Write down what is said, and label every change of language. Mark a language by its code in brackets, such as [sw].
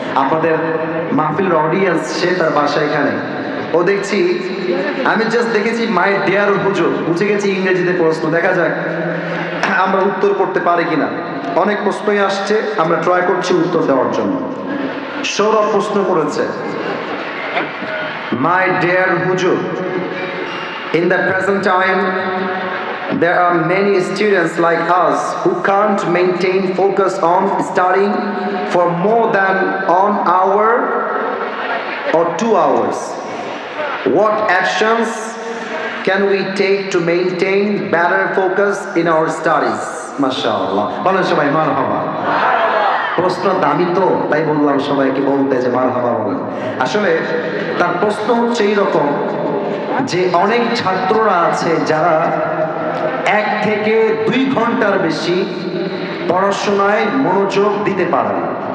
[bn] আপনাদের মাহফিলের অডিয়েন্স, সে তার বাসা এখানে। ও দেখছি, আমি জাস্ট দেখেছি মাই ডিয়ার হুজুর, বুঝে গেছি ইংরেজিতে প্রশ্ন। দেখা যাক আমরা উত্তর করতে পারি কিনা। অনেক প্রশ্নই আসছে, আমরা ট্রাই করছি উত্তর দেওয়ার জন্য। সৌরভ প্রশ্ন করেছে, [en] My dear Hujur, in the present time, there are many students like us who can't maintain focus on studying for more than 1 hour or 2 hours. What actions can we take to maintain better focus in our studies? [bn] MashaAllah. বলেন সবাই মারহাবা। প্রশ্ন দামি তো, তাই বললাম সবাইকে বলতে যে মারহাবা বলেন। আসলে তার প্রশ্ন হচ্ছে এইরকম যে অনেক ছাত্ররা আছে যারা 1 থেকে 2 ঘন্টার বেশি পড়াশোনায় মনোযোগ দিতে পারে না।